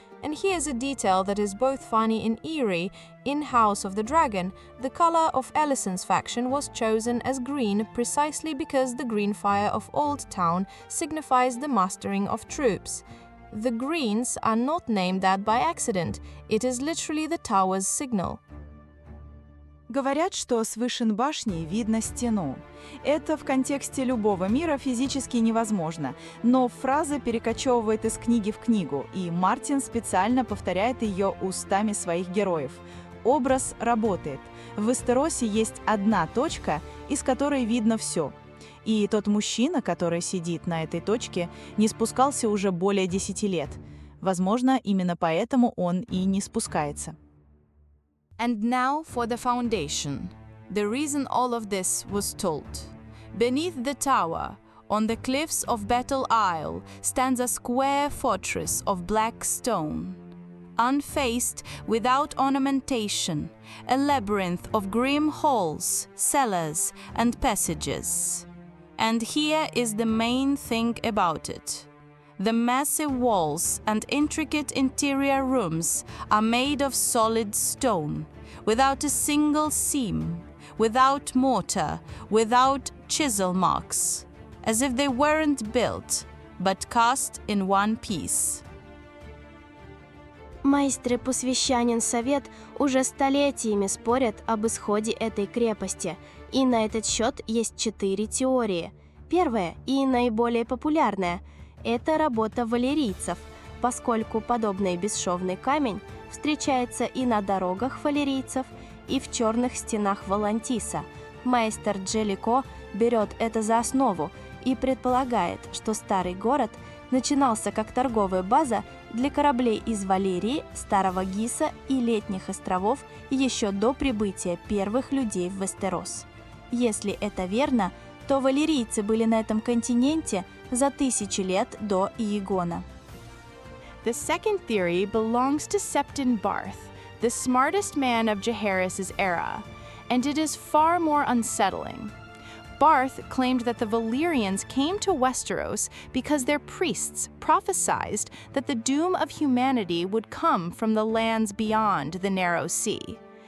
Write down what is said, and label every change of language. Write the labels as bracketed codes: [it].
[en] And here's a detail that is both funny and eerie. In House of the Dragon, the color of Alicent's faction was chosen as green precisely because the green fire of Old Town signifies the mustering of troops. The Greens are not named that by accident. It is literally the tower's signal. [ru] Говорят, что с вышин башни видно стену. Это в контексте любого мира физически невозможно, но фраза перекочевывает из книги в книгу, и Мартин специально повторяет ее устами своих героев. Образ работает. В Вестеросе есть одна точка, из которой видно все. И тот мужчина, который сидит на этой точке, не спускался уже более 10 лет. Возможно, именно поэтому он и не спускается. [en] And now for the foundation. The reason all of this was told. Beneath the tower, on the cliffs of Battle Isle, stands a square fortress of black stone. Unfaced, without ornamentation, a labyrinth of grim halls, cellars, and passages. And here is the main thing about it. The massive walls and intricate interior rooms are made of solid stone, without a single seam, without mortar, without chisel marks, as if they weren't built, but cast in one piece. [ru] Майстры-посвящанин Совет уже столетиями спорят об исходе этой крепости, и на этот счет есть 4 теории. Первая и наиболее популярная – это работа валерийцев, поскольку подобный бесшовный камень встречается и на дорогах валерийцев, и в черных стенах Волантиса. Майстер Джеллико берет это за основу и предполагает, что старый город начинался как торговая база для кораблей из Валерии, Старого Гиса и Летних островов еще до прибытия первых людей в Вестерос. Если это верно, то валерийцы были на этом континенте за 1000 лет до Иегона. [en] The second theory belongs to Septon Barth, the smartest man of Jaehaerys' era, and it is far more unsettling. Barth claimed that the Valyrians came to Westeros because their priests prophesied that the doom of humanity would come from the lands beyond the Narrow Sea.